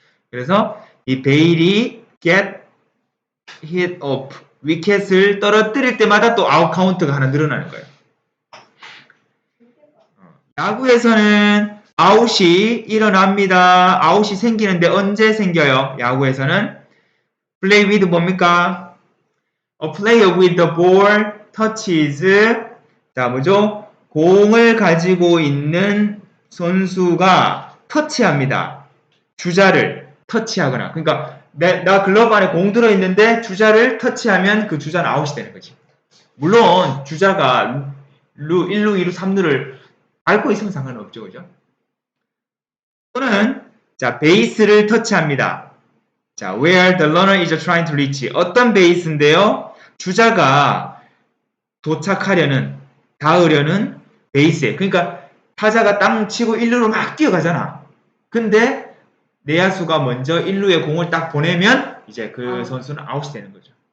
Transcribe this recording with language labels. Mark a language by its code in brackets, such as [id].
[ko] 그래서 이 베일이 [en] get hit off [ko] 위켓을 떨어뜨릴 때마다 또 아웃 카운트가 하나 늘어나는 거예요. 야구에서는 아웃이 일어납니다. 아웃이 생기는데 언제 생겨요? 야구에서는 [en] play with [ko] 뭡니까? [en] A player with the ball touches [ko] 뭐죠? 공을 가지고 있는 선수가 터치합니다. 주자를 터치하거나 그러니까 나 글러브 안에 공 들어있는데 주자를 터치하면 그 주자는 아웃이 되는 거지. 물론 주자가 1루, 2루, 3루를 밟고 있으면 상관없죠. 그죠? 또는 베이스를 터치합니다. [en] where the runner is trying to reach. [ko] 어떤 베이스인데요? 주자가 닿으려는 베이스에. 그러니까 타자가 땅 치고 1루로 막 뛰어가잖아. 근데 내야수가 먼저 1루에 공을 딱 보내면 이제 그 선수는 아웃이 되는 거죠.